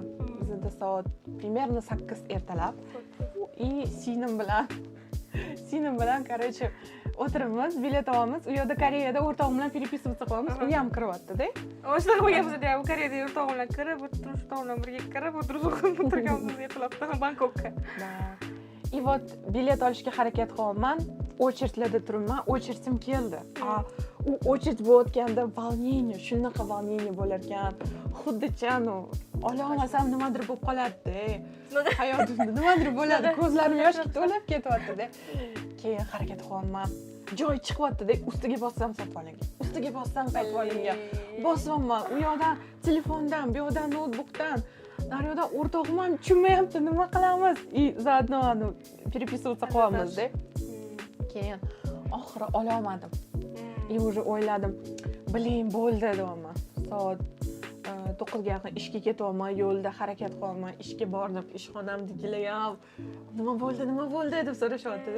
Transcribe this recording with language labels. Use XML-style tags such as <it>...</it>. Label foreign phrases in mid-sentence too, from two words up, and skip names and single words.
<uz>Bizda soat примерно 8 ertalab. И singlim bilan короче o'tiramiz, bilet olamiz. U yerda Koreyada o'rtog'im bilan переписываться qilamiz. U ham kiryapti-da. O'shalar qo'yganmiz-da, u Koreyada o'rtog'im bilan kirib, o'rtog'im bilan birga kirib, o'tirganmiz ertalabda Bangkokka.</uz> <ru>И вот</ru> <uz>bilet olishga harakat qilyapman. Очередьlarda turibman, очередьim keldi. U очередь bo'layotganda волнение, shunaqa волнение bo'lar ekan. Xuddi chanu ola olmasam nimadir bo'lib qoladi-da. Hayotimda nimadir bo'ladi, ko'zlarim yoshga to'lib ketyapti-da. Keyin harakat qilyapman. Joy chiqyapti-da, ustiga bossam sotib olingan. Ustiga bossam sotib olingan. Bosyapman, u yoqdan telefondan, bu yoqdan notebookdan, naryoqdan o'rtog'im ham tushunmayapti, nima qilamiz?</uz> <ru>И заодно переписываться</ru> <uz>qilyapmiz-da. Keyin oxiri ola olmadim.</uz> <ru>И уже</ru> <uz>o'yladim, "Blin, bo'ldi" deyapman. Soat 9ga yaqin ishga ketyapman, yo'lda harakat qilyapman. Ishga bordim, ishxonamdagilar ham nima bo'ldi deb so'rashyapti-da.</uz>